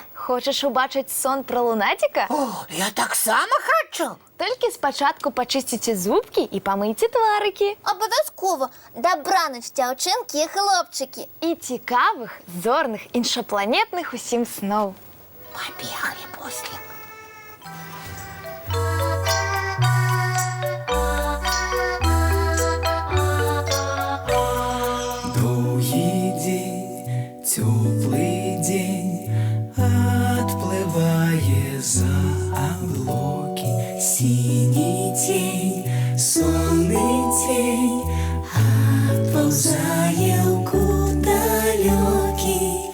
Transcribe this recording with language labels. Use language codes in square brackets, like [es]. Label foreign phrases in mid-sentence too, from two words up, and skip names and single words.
[be] Хочаш убачыць сон пра лунаціка? О, я таксама хачу. Толькі спачатку пачысціце зубкі і памыйце тварыкі. Абавязкова. Дабраныч, дзяўчынкі і хлопчыкі. І цікавых, зорных, іншапланетных усім сноў. Пабеглі, Буслік. [ru] Теплый день отплывая за облаки, синий тень, сонный тень отползая куда далекий.